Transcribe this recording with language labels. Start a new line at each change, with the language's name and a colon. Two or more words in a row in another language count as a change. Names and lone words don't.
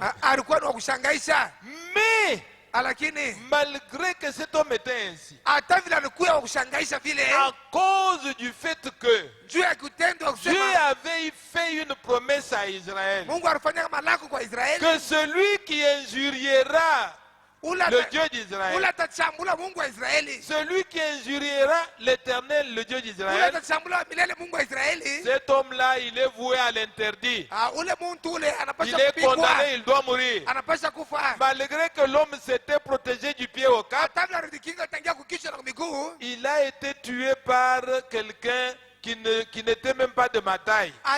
Swahili: Alikuwa na kushangaisha.
French: Mais
Swahili: lakini
French: malgré que cet homme était ainsi,
Swahili: hata vile alikuwa wa kushangaisha vile,
French: à cause du fait que Dieu avait fait une promesse à Israël,
Swahili: Mungu alifanya malako kwa Israeli,
French: que celui qui injuriera le Dieu d'Israël, celui qui injuriera l'Éternel, le Dieu d'Israël, cet homme-là, il est voué à l'interdit. Il est condamné, il doit mourir. Malgré que l'homme s'était protégé du pied au cap, il a été tué par quelqu'un qui n'était même pas de ma taille.